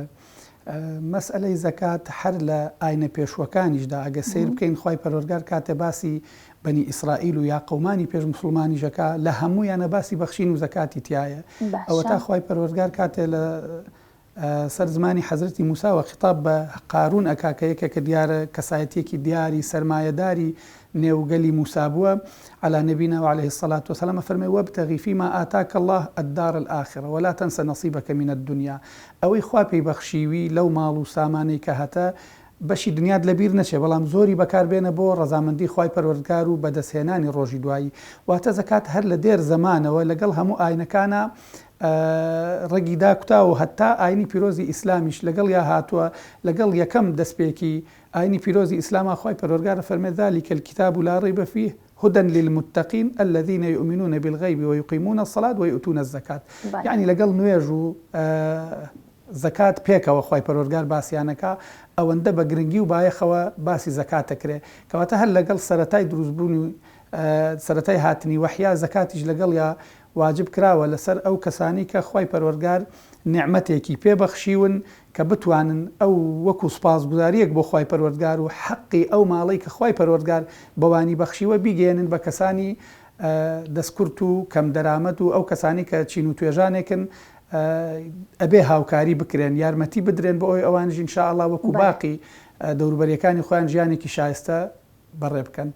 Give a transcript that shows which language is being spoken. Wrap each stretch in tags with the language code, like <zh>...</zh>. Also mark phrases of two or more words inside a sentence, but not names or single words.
<ckb>مەسئلەی زەکات هەر لە ئاینە پێشوەکانیشدا ئەگە سیر بکەین خی پەروەردگار کاتێ باسی بەنی ئیسرائیل و یا قەومانی پێش مسلمانی ژەکە لە هەموویانە باسی بەخشین و زەکاتی تایە ئەوە تا خی پەروەردگار کاتێ لە سەر زمانی حەزرەتی موساوە خطاب بە قارون ئەکاکەیەکە کە دیارە کەسایەتێکی دیاری سەرمایەداری نێوگەلی موسا بووە</ckb> <ar>على نبينا وعليه الصلاة والسلام</ar> <ckb>فرمي</ckb> <ar>وابتغي فيما آتاك الله الدار الآخرة ولا تنسى نصيبك من الدنيا</ar> <ckb>ئەوەی خوا پێی بەخشیوی لەو ماڵ و سامانەی کە هەتە بەشی دنیات لەبیر نەچێ بەڵام زۆری بەکاربێنە بۆ ڕەزامەندی خوای پەروەردگار و بەدەستهێنانی ڕۆژی دوایی واتە زەکات هەر لە دێر زەمانەوە لەگەڵ هەموو ئاینەکانە ڕێگی داکوتا و هەتا ئاینی پیرۆزی ئیسلامیش لەگەڵ یا هاتووە لەگەڵ یەکەم دەستپێکی ئاینی پیرۆزی ئیسلامە خوای پەروەردگار فەرمێ</ckb> <ar>ذلك الكتاب لا ريب فيه هدى للمتقين الذين يؤمنون بالغيب ويقيمون الصلاة ويؤتون الزكاة.</ar> <ckb>يعني لەگەڵ نوێژ و زەکات پێکەوە خی پەروەردگار باسییانەکە ئەوەندە بە گرنگی و بایەخەوە باسی زەکاتەکرێ کەواتە هەر لەگەڵ سەرەتای دروستبوون و سەرەتای هاتنی وەحیا زەکاتیش لەگەڵ یا واجب کراوە لەسەر ئەو کەسانی کە خی پەروەردگار نعمەتێکی پێبەخشیون کە بتوانن ئەو وەکو سپاسگوزاریەک بۆ خی پەروەردگار و حەقی ئەو ماڵی کە خی پەروەردگار بەوانی بەخشیوە بیگەێنن بە کەسانی دەستکورت و کەم دەرامەت و ئەو کەسانی کە چین و توێژانێکن ئەبێ هاوکاری بکرێن یارمەتی بدرێن بە ئەوی ئەوانژ ئینشاءالله وەکو باقی دەوروبەریەکانی خۆیان ژیانێکی شایستە بەڕێ بکەن.</ckb>